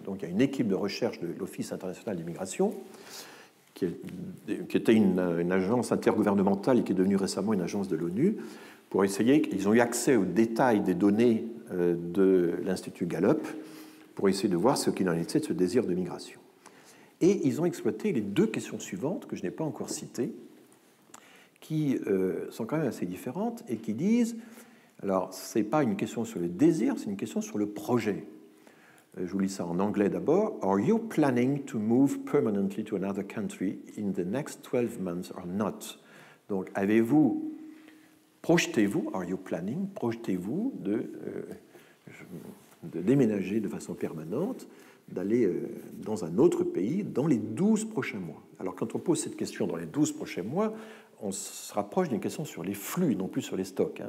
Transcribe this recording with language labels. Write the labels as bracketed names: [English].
[French] Donc, il y a une équipe de recherche de l'Office international des migrations qui était une agence intergouvernementale et qui est devenue récemment une agence de l'ONU, pour essayer, ils ont eu accès aux détails des données de l'Institut Gallup pour essayer de voir ce qu'il en était de ce désir de migration. Et ils ont exploité les deux questions suivantes, que je n'ai pas encore citées, qui sont quand même assez différentes et qui disent, alors ce n'est pas une question sur le désir, c'est une question sur le projet. Je vous lis ça en anglais d'abord. [English] Are you planning to move permanently to another country in the next 12 months or not? [French] Donc, projetez-vous, [English] are you planning, [French] projetez-vous de déménager de façon permanente, d'aller dans un autre pays dans les 12 prochains mois. Alors, quand on pose cette question dans les 12 prochains mois, on se rapproche d'une question sur les flux, non plus sur les stocks.